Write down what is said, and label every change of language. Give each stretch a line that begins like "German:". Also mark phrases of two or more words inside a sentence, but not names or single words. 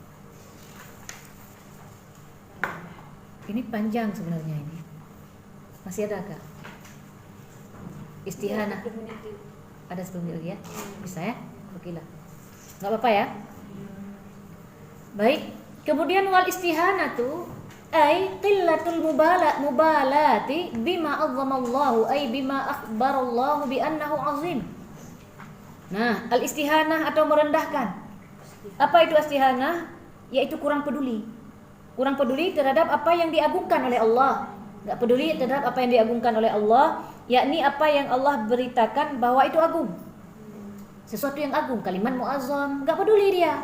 Indonesian: Ini panjang sebenarnya ini. Masih ada kah? Istihanah. Ada 10 menit lagi ya? Bisa ya? Oke lah. Enggak apa-apa ya? Baik.
Arabic: Kemudian والاستهانة أي قلة المبالاة بما عظمه الله أي بما أخبر الله بأنه عظيم
Indonesian: Nah, al-istihanah atau merendahkan. Apa itu istihanah? Yaitu kurang peduli. Kurang peduli terhadap apa yang diagungkan oleh Allah. Enggak peduli terhadap apa yang diagungkan oleh Allah, yakni apa yang Allah beritakan bahwa itu agung. Sesuatu yang agung, kalimat muazzam, enggak peduli dia.